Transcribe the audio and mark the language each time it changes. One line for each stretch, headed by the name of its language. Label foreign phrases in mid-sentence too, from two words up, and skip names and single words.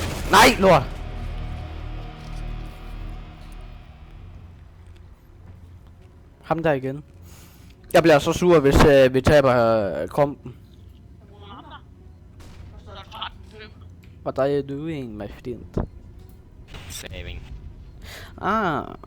Danish: Nej, lort! Ham der igen. Jeg bliver så sur, hvis vi taber kompen.
English: What are you doing, my friend? Saving. Ah.